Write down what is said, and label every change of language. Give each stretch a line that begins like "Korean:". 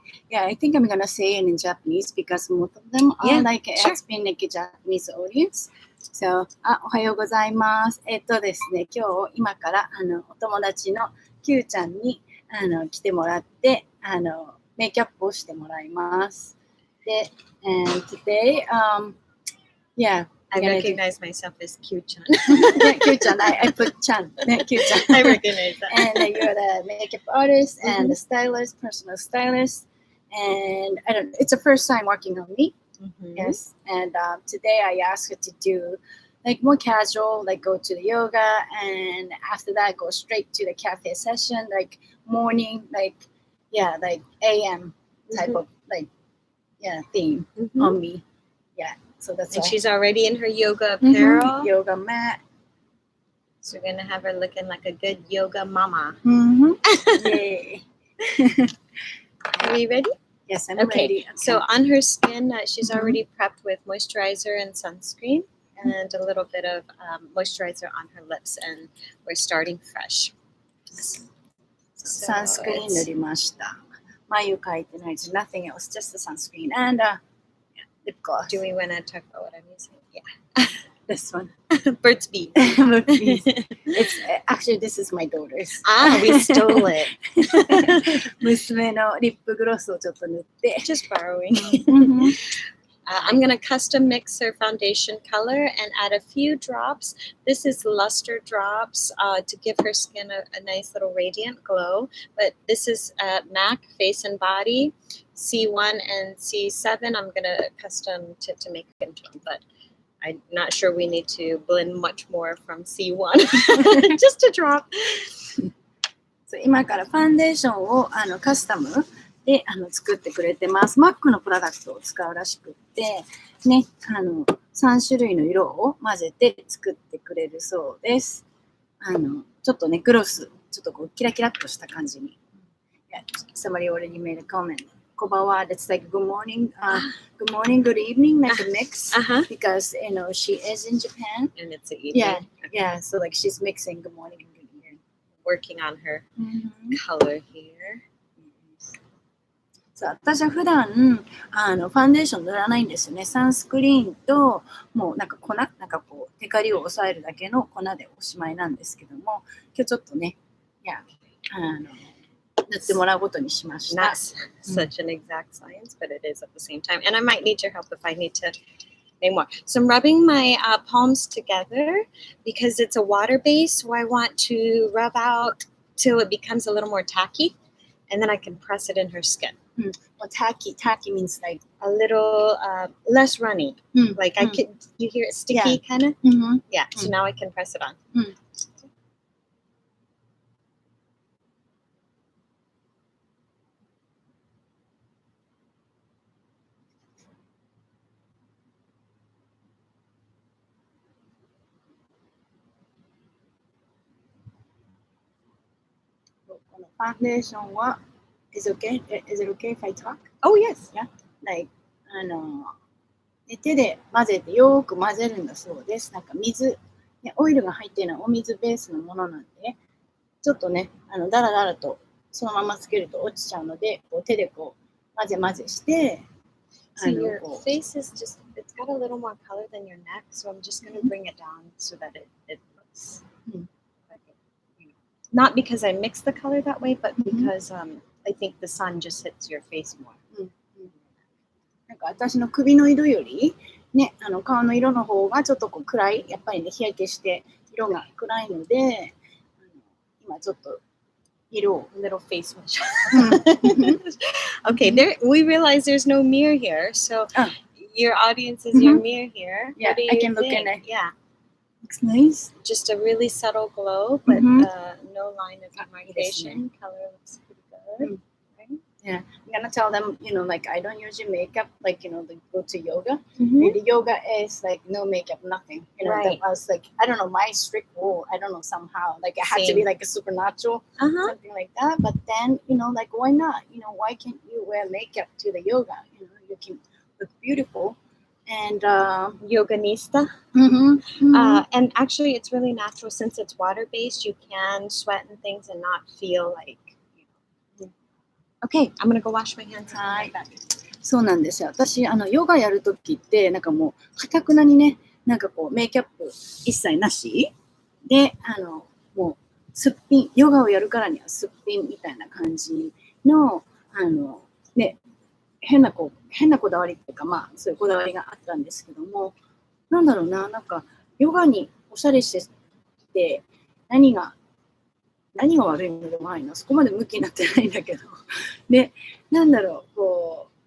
English: Yeah, I think I'm gonna say it in Japanese because most of them are sure. it's been like a Japanese audience.
Japanese: So, おはようございます。ですね、今からお友達のキューちゃんに来てもらってメイクアップをしてもらいます。
English: で、and today, yeah. I recognize myself as Kieu-chan. Yeah, Kieu-chan. I put Chan. Kieu-chan. I recognize that. And you're the makeup artist and the stylist, personal stylist. And I don't. It's the first time working on me. Yes. And today I asked her to do like more casual, like go to the yoga, and after that go straight to the cafe session, like morning, like AM type of theme on me. Yeah. So that's and why. she's already in her yoga apparel. Yoga mat. So we're gonna have her looking like a good yoga mama. Yay. Are we ready? Yes, I'm Okay. ready. So on her skin, she's already prepped with moisturizer and sunscreen, and a little bit of moisturizer on her lips, and we're starting fresh.
Japanese: Sunscreen 塗りました。眉描いてないです。
English: Nothing else, just the sunscreen and lip gloss. Do we want to talk about what I'm using? Yeah. This one. Burt's Bees. It's actually this is my daughter's. We stole it.
Japanese: 娘のリップグロスをちょっと塗って。
English: Just borrowing. I'm going to custom mix her foundation color and add a few drops. This is luster drops to give her skin a nice little radiant glow. But this is MAC Face and Body C1 and C7. I'm going to custom to make it into them. But I'm not sure we need to blend much more from C1. Just a drop.
Japanese: So 今からファンデーションをカスタムで作ってくれてます。 MAC のプロダクトを使うらしくってね、3種類の色を混ぜて作ってくれるそうです。ちょっとねグロスちょっとこうキラキラっとした感じに。
English: Yeah, somebody already made a comment. Kobawa, that's like good morning, good evening, like a mix. Because she is in Japan. And it's an evening. Yeah. So like she's mixing good morning and good evening. Working on her color here.
Japanese: 私は普段ファンデーション塗らないんですよね。サンスクリーンともうなんか粉なんかこうテカリを抑えるだけの粉でおしまいなんですけども、今日ちょっとね、塗ってもらうことにしました。
English: Not such an exact science, but it is at the same time. And I might need your help if I need to make more. So I'm rubbing my palms together because it's a water base. So I want to rub out till it becomes a little more tacky, and then I can press it in her skin. Well, tacky means like a little less runny. Like I could, you hear it sticky kind of? Yeah. So now I can press it on. Foundation, what is okay? Is it okay if I talk? Oh yes. Yeah.
Japanese: Like 手で混ぜてよく混ぜるんだそうです。なんか水、ね、オイルが入っているのはお水ベースのものなんで、ちょっとねだらだらとそのままつけると落ちちゃうので、こう手でこう混ぜ混ぜして。
English: So your face is just, it's got a little more color than your neck, so I'm just going to bring it down so that it looks not because I mix the color that way, but because I think the sun just hits your face more.
Japanese: なんか私の首の色よりね、顔の色の方がちょっとこう暗い、やっぱりね日焼けして色が暗いので、今ちょっと色を
English: little face wash. Okay, there we realize there's no mirror here, so your audience is your mirror here. Yeah, I can look in it. Yeah. Looks nice. Just a really subtle glow, but no line of demarcation. Color looks pretty good. Right? Yeah, I'm gonna tell them, like I don't usually makeup, like they go to yoga. And the yoga is like no makeup, nothing. Right. I was like, I don't know, my strict rule. I don't know somehow, like it had to be like a supernatural, something like that. But then, like why not? Why can't you wear makeup to the yoga? You can look beautiful. and Yoganista. mhm. And actually, it's really natural since it's water based. You can sweat and things and not feel like. Okay, I'm gonna go wash my hands.
Japanese: はい。そうなんですよ。私、ヨガやるときって、なんかもう、かたくなにね、なんかこう、メイキャップ一切なしで、もう、すっぴん、ヨガをやるからにはすっぴんみたいな感じの、ね、変なこだわりっていうか、まあ、そういうこだわりがあったんですけども、なんだろうな、なんか、ヨガにおしゃれしてて、何が悪いのでもないな、そこまで向きになってないんだけど、で、なんだろう、こ